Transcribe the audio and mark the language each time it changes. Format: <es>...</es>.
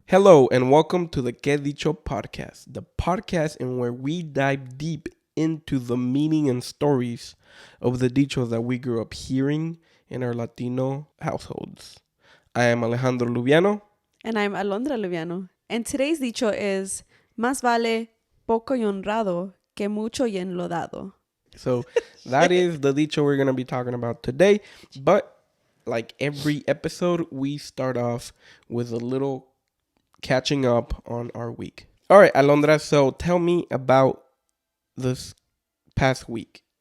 <en>Hello and welcome to the KEDICHO Podcast, the podcast in where we dive deep into the meaning and stories of the dichos that we grew up hearing in our Latino households. I am Alejandro Lubiano. And I'm Alondra Lubiano. And today's dicho is</en> <es>Más vale poco y honrado que mucho y enlodado.</es> <en>So that is the dicho we're going to be talking about today. But like every episode, we start off with a little catching up on our week. All right, Alondra, so tell me about this past week.</en>